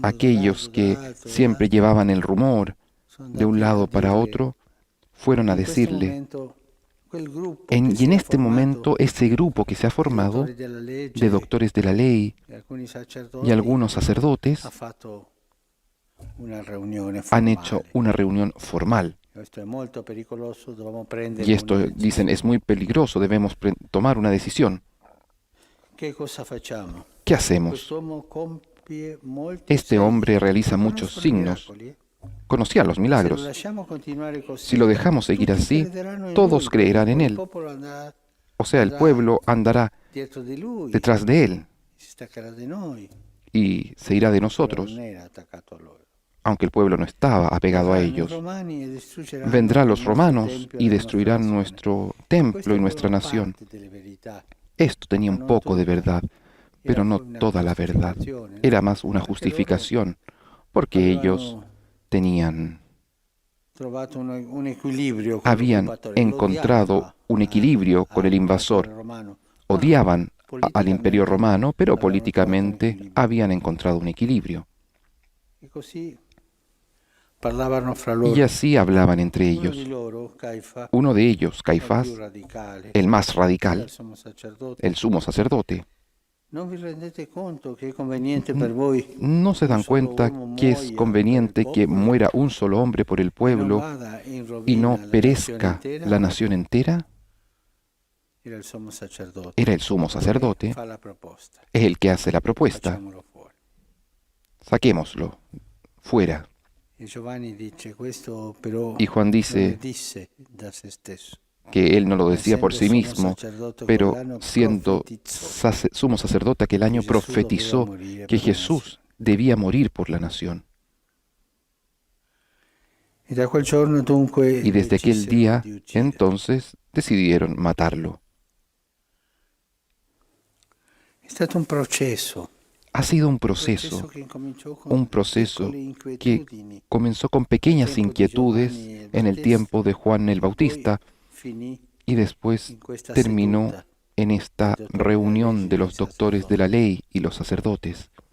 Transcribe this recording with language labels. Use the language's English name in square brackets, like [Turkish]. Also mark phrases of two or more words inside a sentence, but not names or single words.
[Spanish] aquellos que siempre llevaban el rumor de un lado para otro, fueron a decirle, y en este momento ese grupo que se ha formado de doctores de la ley y algunos sacerdotes [Italian] ha fatto una riunione [Spanish] han hecho [Italian] formale. [Spanish] una reunión formal. [Italian] Questo è molto pericoloso, dobbiamo prendere [Spanish] Y esto, [Italian] una [Spanish] dicen, [Italian] decisione. [Spanish] es muy peligroso, debemos tomar una decisión. [Italian] Che cosa facciamo? [Spanish] ¿Qué hacemos? [Italian] Quest'uomo compie molti [Spanish] Este [Italian] segni, [Spanish] hombre realiza [Italian] ma non [Spanish] muchos [Italian] sono [Spanish] signos. [Italian] miracoli, [Spanish] Conocía los [Italian] Se lo [Spanish] milagros. [Italian] lasciamo continuare così, [Spanish] Si lo dejamos seguir [Italian] tutti [Spanish] así, [Italian] crederanno in [Spanish] todos [Italian] lui, [Spanish] creerán en [Italian] il [Spanish] él. [Italian] popolo andrà [Spanish] O sea, el pueblo andará [Italian] dietro di lui, [Spanish] detrás de él [Italian] si staccherà di noi, [Spanish] y se irá de [Italian] però [Spanish] nosotros, [Italian] non era attaccato a loro. [Spanish] aunque el pueblo no estaba apegado a [Italian] Verranno i [Spanish] ellos. [Italian] romani e distruggeranno [Spanish] Vendrán [Italian] il [Spanish] los [Italian] nostro [Spanish] romanos [Italian] tempio [Spanish] y [Italian] e la [Spanish] destruirán [Italian] nostra nazione. [Spanish] nuestro [Italian] Questa [Spanish] templo y [Italian] è [Spanish] nuestra [Italian] una [Spanish] nación. [Italian] parte delle verità. [Spanish] Esto tenía [Italian] Ma [Spanish] un [Italian] non [Spanish] poco de [Italian] tutta. [Spanish] verdad, pero [Italian] Era [Spanish] no [Italian] poi una [Spanish] toda la verdad. [Italian] giustificazione, no? [Spanish] Era más una [Italian] Perché [Spanish] justificación, porque ellos [Italian] avevano [Spanish] tenían, [Italian] trovato un equilibrio con [Spanish] habían [Italian] l'occupatore, [Spanish] encontrado [Italian] lo odiavano [Spanish] un equilibrio con el invasor. [Italian] romano. [Spanish] Odiaban al imperio [Italian] Politicamente [Spanish] romano, pero [Italian] avevano trovato un [Spanish] políticamente [Italian] equilibrio. [Spanish] habían encontrado un equilibrio. [Italian] E così parlavano fra loro. [Spanish] Y así hablaban entre [Italian] Uno di [Spanish] ellos. [Italian] loro, Caifa, [Spanish] Uno de ellos, [Italian] il [Spanish] Caifás, [Italian] più radicale, [Spanish] el más [Italian] era [Spanish] radical, [Italian] il sommo sacerdote. [Spanish] el sumo sacerdote, [Italian] Non vi rendete conto che è conveniente per voi [Spanish] no se dan [Italian] un solo [Spanish] cuenta [Italian] uomo [Spanish] que es [Italian] muoia [Spanish] conveniente [Italian] per il [Spanish] que [Italian] popolo [Spanish] muera un solo hombre por el [Italian] e non [Spanish] pueblo [Italian] vada in [Spanish] y [Italian] rovina [Spanish] no [Italian] la nazione [Spanish] perezca [Italian] intera? [Spanish] la nación entera? [Italian] Era il sommo sacerdote. [Spanish] Era el sumo sacerdote, [Italian] Fa la proposta. [Spanish] es el que hace la propuesta. [Italian] Facciamolo fuori. [Spanish] Saquémoslo fuera. [Italian] E Giovanni dice questo però [Spanish] Y Juan [Italian] non lo [Spanish] dice [Italian] disse da se stesso. [Spanish] que él no lo decía por sí [Italian] Essendo [Spanish] mismo, [Italian] sommo sacerdote [Spanish] pero [Italian] quell'anno [Spanish] siendo [Italian] profetizzò [Spanish] sumo sacerdote aquel año [Italian] che Gesù doveva [Spanish] profetizó [Italian] morire [Spanish] que [Italian] per la [Spanish] Jesús debía morir por la nación. [Italian] nazione. E da quel giorno dunque [Spanish] Y desde aquel [Italian] decisero [Spanish] día, [Italian] di uccidere. [Spanish] entonces, decidieron matarlo. [Italian] È stato un processo. [Spanish] Ha sido un proceso que comenzó con pequeñas inquietudes en el tiempo de Juan el Bautista y después terminó en esta reunión de los doctores de la ley y los sacerdotes.